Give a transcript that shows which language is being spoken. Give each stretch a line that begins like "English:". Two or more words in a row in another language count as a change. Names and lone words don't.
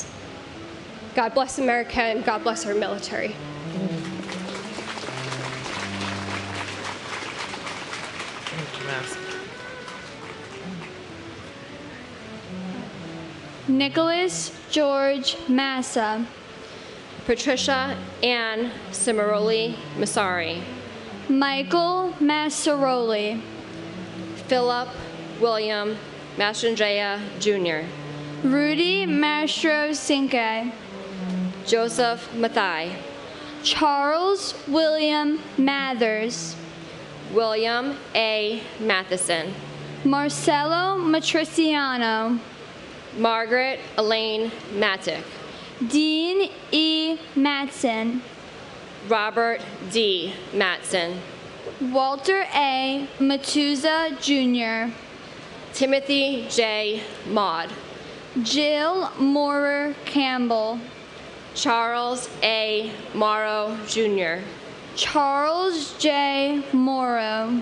English: God bless America, and God bless our military. Nicholas George Massa. Patricia Ann Cimaroli Masari. Michael Massaroli. Philip William Mastrandrea Jr. Rudy Mastro Cinque. Joseph Mathai. Charles William Mathers. William A. Matheson. Marcelo Matriciano. Margaret Elaine Mattick. Dean E. Matson. Robert D. Matson. Walter A. Matuza Jr. Timothy J. Maud. Jill Moorer Campbell. Charles A. Morrow Jr. Charles J. Morrow.